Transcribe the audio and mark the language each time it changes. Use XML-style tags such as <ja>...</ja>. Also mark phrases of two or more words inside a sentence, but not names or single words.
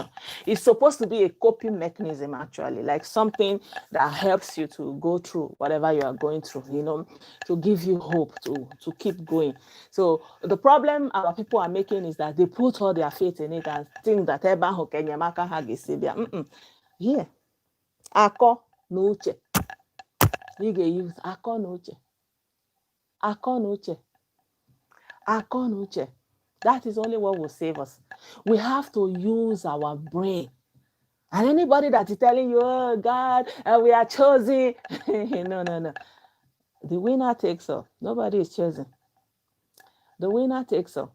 <en>It's supposed to be a coping mechanism, actually, like something that helps you to go through whatever you are going through, you know, to give you hope to keep going. So the problem our people are making is that they put all their faith in it and think that yeah,</en> <ig>akọ na uche.</ig> <en>You can use</en> <ig>akọ na uche. Akọ na uche. Akọ na uche.</ig> <en>That is only what will save us. We have to use our brain. And anybody that is telling you, oh God, we are chosen. No. The winner takes all. Nobody is chosen. The winner takes all.</en>